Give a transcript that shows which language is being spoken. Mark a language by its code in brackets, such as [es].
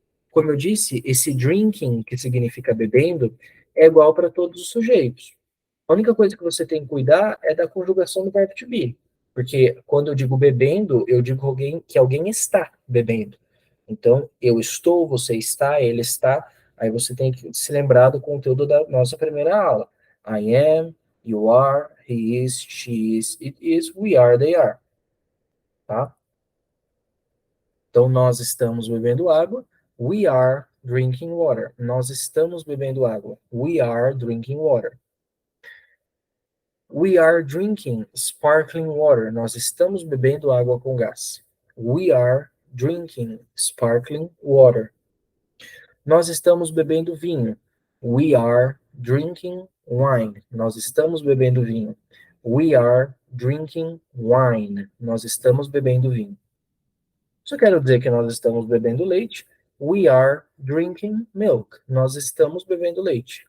[pt] Como eu disse, esse drinking, que significa bebendo, é igual para todos os sujeitos. A única coisa que você tem que cuidar é da conjugação do verbo to be. Porque quando eu digo bebendo, eu digo que alguém está bebendo. Então, eu estou, você está, ele está. Aí você tem que se lembrar do conteúdo da nossa primeira aula. [en] I am, you are, he is, she is, it is, we are, they are. [pt] Tá? Então, nós estamos bebendo água. [en] We are drinking water. [pt] Nós estamos bebendo água. [en] We are drinking water. We are drinking sparkling water. [pt] Nós estamos bebendo água com gás. [en] We are drinking sparkling water. [pt] Nós estamos bebendo vinho. [en] We are drinking wine. [pt] Nós estamos bebendo vinho. [en] We are drinking wine. [pt] Nós estamos bebendo vinho. Só quero dizer que nós estamos bebendo leite. [en] We are drinking milk. [pt] Nós estamos bebendo leite.